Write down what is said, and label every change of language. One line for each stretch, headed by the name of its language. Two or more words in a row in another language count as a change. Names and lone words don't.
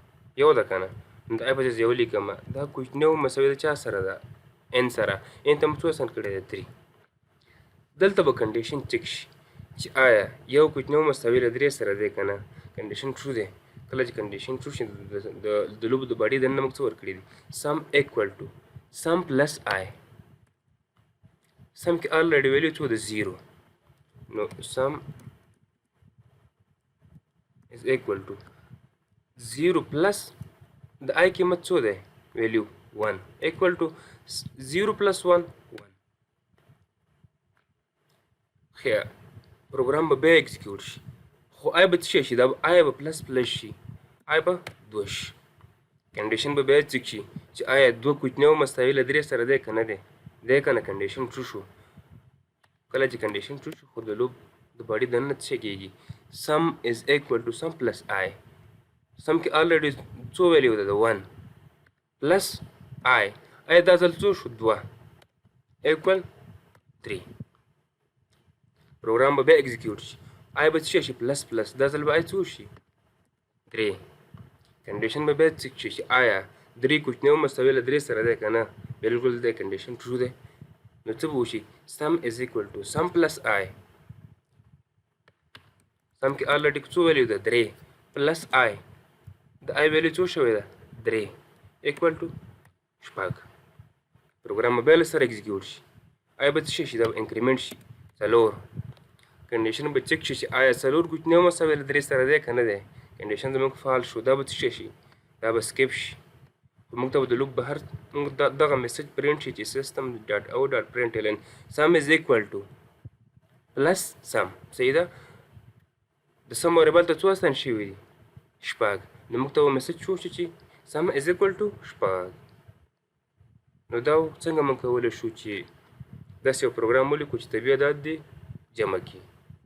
Pashto: قیمت یو ده که نه، نو د آی په ځای یو لیکم. دا کوچنی او مساوي د چا سره ده؟ n سره. n ته مو څو اساین کړی دی؟ 3. دلته به
English: condition check
Pashto: شي چې آیا یو کوچنی او مساوي له 3 سره دی که نه.
English: condition true
Pashto: دی. کله چې
English: condition true
Pashto: شي د لوب د باډي دننه موږ څه ورکړي دي؟
English: sum equal to sum plus i.
Pashto: سم کې
English: already value
Pashto: څو ده؟ 0. نو
English: sum is equal to 0 plus
Pashto: د آی قیمت څو دی؟
English: ویلیو 1 equal to 0 plus 1 1.
Pashto: خیر پروګرام به بیا اکزیکیوټ شي، خو آی به څه شي؟ دا آی به
English: plus plus
Pashto: شي، آی به 2 شي. کنډیشن به بیا چک شي چې آیا 2 کوچنی او مساوي له 3 سره دی که نه دی؟ دی که نه.
English: condition true
Pashto: شو. کله چې
English: condition true
Pashto: شو خو د لوب د باډي دننه څه کېږي؟
English: sum is equal to sum plus i.
Pashto: سم کې already څو ویلیو ده؟ د 1
English: plus i.
Pashto: آی دا ځل څو شو؟
English: 2 equal 3.
Pashto: پروګرام به بیا اکزیکیوټ شي، آی به څه شي؟
English: plus plus.
Pashto: دا ځل به آی څو شي؟ 3. کنډیشن به بیا چک شي چې آیا 3 کوچنی او مساوي له 3 سره دی که نه؟ بالکل دی.
English: condition true
Pashto: دی. نو څه به وشي؟
English: sum is equal to sum plus i.
Pashto: سم کې already څو ویلیو ده؟ 3
English: plus i.
Pashto: د آی ویلیو څو شوی ده؟
English: 3 equal to 6.
Pashto: پروګرام به بیا له سره اکزیکیوټ شي، آی به څه شي؟ دا به انکریمنټ شي 4. کنډیشن به چک شي چې آیا 4 کوچنی او مساوي له 3 سره دی که نه دی؟ کنډیشن زموږ فعال شو. دا به څه شي؟ دا به سکیپ شي. موږ ته به د لوپ بهر موږ دغه میسج پرنټ شي چې
English: system dot out dot println sum is equal to plus sum.
Pashto: صحیح ده. د
English: sum variable
Pashto: ته څو اساین شوي دي؟ 6. نو موږ ته به میسج شو چې
English: sum is equal to 6.
Pashto: نو دا څنګه موږ کولی شو چې داسې یو پروګرام ولیکو چې طبیعي عدد دې جمع کړي.